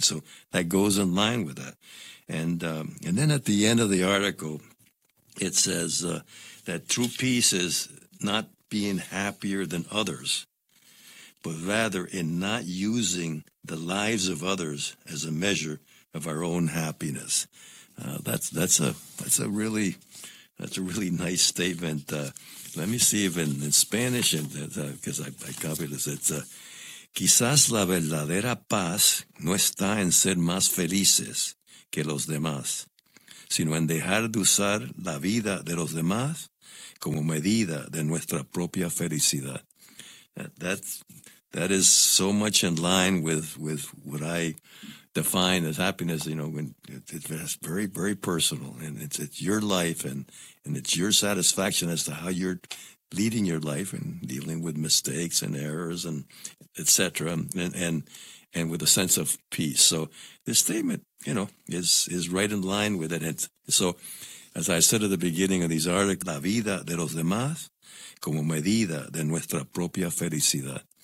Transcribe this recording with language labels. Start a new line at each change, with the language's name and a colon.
English: So that goes in line with that. And then at the end of the article, it says that true peace is not being happier than others, but rather in not using the lives of others as a measure of our own happiness. That's a really nice statement. Let me see if in Spanish, because I copied this.
Spanish: It's quizás la verdadera paz no está en ser más felices que los demás, sino en dejar de usar la vida de los demás como medida de nuestra propia felicidad.
English: That is so much in line with what I define as happiness. You know, when it's very, very personal, and it's your life, and it's your satisfaction as to how you're leading your life and dealing with mistakes and errors and et cetera, and with a sense of peace. So this statement, you know, is right in line with it. And so, as I said at the beginning of these articles,
Spanish: la vida de los demás como medida de nuestra propia felicidad.